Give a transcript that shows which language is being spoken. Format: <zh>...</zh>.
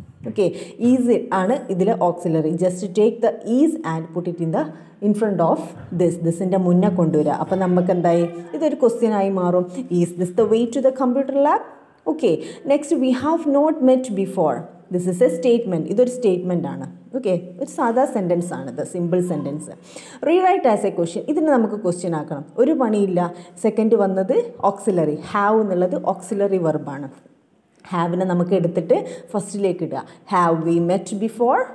<ml>Okay, is ആണ് ഇതിലെ auxiliary.</ml> <en>just take the is and put it in front of</en> <ml>ദിസിൻ്റെ മുന്നേ കൊണ്ടുവരിക. അപ്പോൾ നമുക്ക് എന്തായി? ഇതൊരു ക്വസ്റ്റ്യൻ ആയി മാറും.</ml> <en>Is this the way to the computer lab? Okay, next we have not met before. This is a statement.</en> <ml>ഇതൊരു statement ആണ്. ഓക്കെ, ഒരു സാധാ സെൻറ്റൻസ് ആണിത്, simple sentence.</ml> <en>Rewrite as a question.</en> <ml>ഇതിന് നമുക്ക് ക്വസ്റ്റ്യൻ ആക്കണം. ഒരു പണിയില്ല. സെക്കൻഡ് വന്നത് ഓക്സിലറി, ഹാവ് എന്നുള്ളത് ഓക്സിലറി വെർബാണ്. ഹാവിനെ നമുക്ക് എടുത്തിട്ട് ഫസ്റ്റിലേക്ക് ഇടുക.</ml> <en>Have we met before?</en>